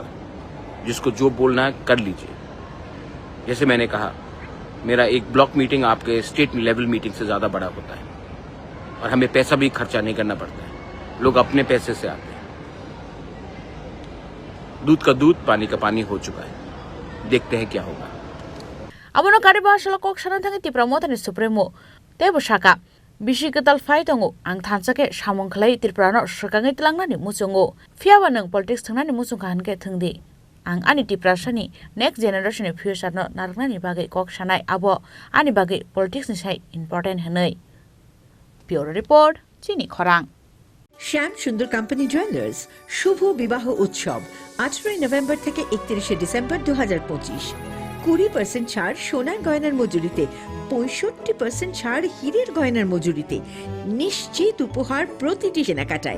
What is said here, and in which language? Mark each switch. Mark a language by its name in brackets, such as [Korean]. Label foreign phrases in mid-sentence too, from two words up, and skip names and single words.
[Hindi] जिसको जो बोलना है कर लीजिए। जैसे मैंने कहा, मेरा एक [English] block meeting [Hindi] आपके [English] state level meeting [Hindi] से ज़्यादा बड़ा होता है, और हमें पैसा भी खर्चा नहीं करना पड़ता है, लोग अपने पैसे से आते हैं। दूध का दूध, पानी का पानी हो चुका है, देखते हैं क्या होगा। [Kok Borok] abono kari bahasa kok sanan thangi tipra motani supremo tebo saka bisi ketal fai tongo ang thansake samong khlai tirprano sakangai tlangnani muchungo fiaba nang politics thangnani muchung khan ke thungdi ang ani tipra sani [English] next generation [Kok Borok] ni future no narnani bagai kok sanai abo ani bagai politics ni sai important hanai [English] bureau report [Kok Borok] chini khorang [Bangla] শ্যাম সুন্দর কোম্পানি জুয়েলার্স শুভ বিবাহ উৎসব 18 নভেম্বর থেকে 31 ডিসেম্বর 2025। 20% ছাড় সোনার গয়নার মজুরিতে, 65% ছাড় হীরের গয়নার মজুরিতে, নিশ্চিত উপহার প্রতিটি কেনাকাটায়।